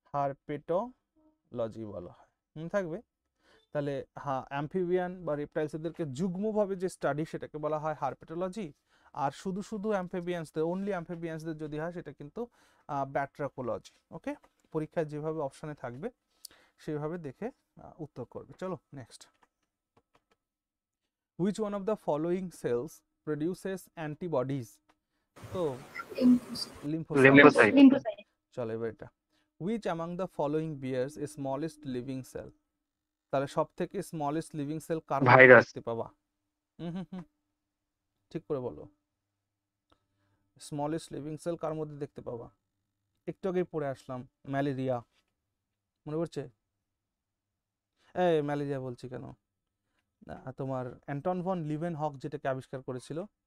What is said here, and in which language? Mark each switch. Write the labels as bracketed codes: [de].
[bn] Herpetology বলা হয়। থাকবে। তাহলে হ্যাঁ, অ্যাম্ফিবিয়ান বা রেপটাইলস এদেরকে যুগ্মভাবে যে স্টাডি সেটাকে বলা হয় হারপেটোলজি, আর শুধু অ্যাম্ফিবিয়ান্সদের, অনলি অ্যাম্ফিবিয়ান্সদের যদি হয় সেটা কিন্তু ব্যাট্রাকোলজি। ওকে, পরীক্ষায় যেভাবে অপশানে থাকবে সেইভাবে দেখে উত্তর করবে। চলো next. [en] Which one of the following cells produces antibodies? [bn] তো লিম্ফোসাইট। লিম্ফোসাইট। লিম্ফোসাইট। চলো এবার এটা। [en] Which among the following bears a smallest living cell? [bn] তাহলে সব থেকে [en] smallest living cell [bn] কার মধ্যে ভাইরাস। দেখতে পাবা? ঠিক করে বলো। [en] smallest living cell [bn] কার মধ্যে দেখতে পাবা? একটু আগেই পড়ে আসলাম, ম্যালেরিয়া, মনে পড়ছে? এই ম্যালেরিয়া বলছি কেন, তোমার অ্যান্টন ভন লিভেন হক যেটাকে আবিষ্কার করেছিল।